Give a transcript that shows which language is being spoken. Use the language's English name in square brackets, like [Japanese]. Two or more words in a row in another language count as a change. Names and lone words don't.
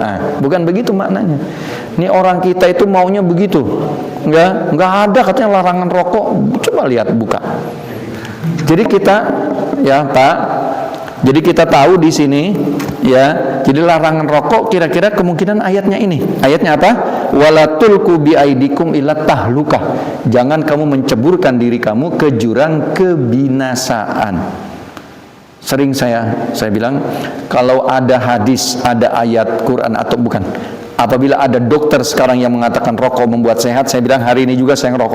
[Indonesian] Nah, bukan begitu maknanya. Ini orang kita itu maunya begitu. Nggak ada katanya larangan rokok. Coba lihat, buka. Jadi kita, ya Pak, jadi kita tahu di sini, Ya, jadi larangan rokok kira-kira kemungkinan ayatnya ini. Ayatnya apa? [Arabic] ولا تلقوا بأيديكم إلى التهلكة. [Indonesian] Jangan kamu menceburkan diri kamu ke jurang kebinasaan. Sering saya bilang, kalau ada hadis, ada ayat Quran atau bukan, apabila ada dokter sekarang yang mengatakan rokok membuat sehat, saya bilang hari ini juga saya ngerokok.